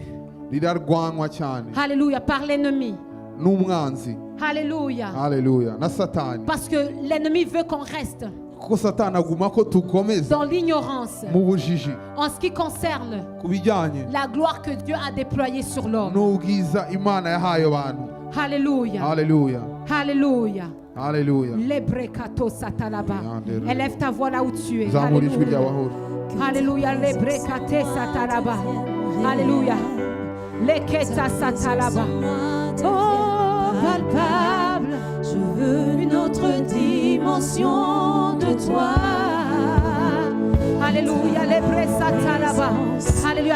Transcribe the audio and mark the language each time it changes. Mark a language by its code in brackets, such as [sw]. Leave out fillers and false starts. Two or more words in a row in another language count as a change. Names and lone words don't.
[rw] rirarwanwa cyane [fr] Alléluia, par l'ennemi. [rw] n'umwanzi. [fr] Alléluia. [rw] Haleluya. Na Satani. [fr] Parce que l'ennemi veut qu'on reste [rw] Kuko Satani aguma ko tukomeza [fr] dans l'ignorance [rw] mu bujiji [fr] en ce qui concerne [rw] ku bijyanye [fr] la gloire que Dieu a déployée sur l'homme. [rw] n'ubwiza Imana yahaye abantu. [fr] Alléluia. [rw] Haleluya. [fr] Alléluia. [rw] Haleluya. Lebrekato satalaba. Yandere. [fr] Élève ta voix là où tu es. [rw] Zamura ijwi [fr] Alléluia. [rw] ry'abahoro. Alléluia. Lebrekate satalaba. Alléluia. Leketa satalaba. Oh, palpable. [fr] Je veux une autre dimension de toi. Alléluia. Lebrekatalaba. Alléluia.